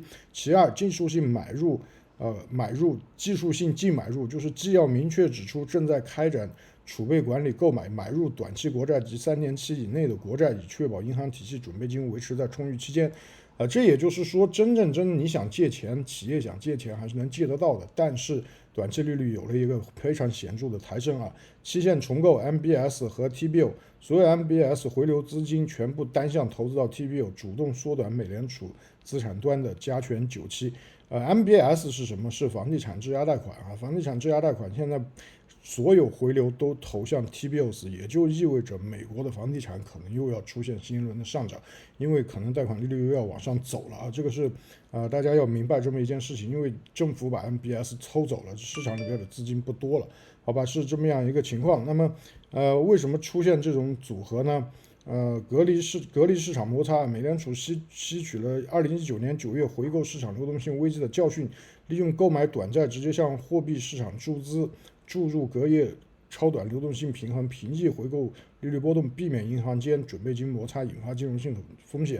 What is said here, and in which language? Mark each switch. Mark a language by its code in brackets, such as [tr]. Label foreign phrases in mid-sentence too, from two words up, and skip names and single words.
[zh] 其二，技術性买入技術性净買入，就是既要明確指出正在開展儲備管理購買入短期國債及3年期以內的國債，以確保銀行體系準備金維持在充裕期間。這也就是說，真正你想借錢，企業想借錢還是能借得到的，但是短期利率有了一個非常顯著的抬升期限重构 MBS 和 T-bill， 所有 MBS 回流資金全部单向投資到 T-bill， 主動縮短美联儲資產端的加权久期。MBS 是什麼？是房地產質押貸款房地產質押貸款現在所有回流都投向 T-bills， 也就意味着美国的房地產可能又要出現新一輪的上漲，因為可能貸款利率又要往上走了这個是大家要明白這麼一件事情，因為政府把 MBS 抽走了，市場裡邊的資金不多了，好吧，是這麼樣一個情況。那麼為什麼出現這種組合呢？隔離市場摩擦，美聯儲吸取了2019年9月回購市场流動性危機的教訓，利用購買短債直接向貨幣市场注入隔夜超短流動性平衡，平抑回購利率波動，避免銀行間準備金摩擦引發金融性的風險。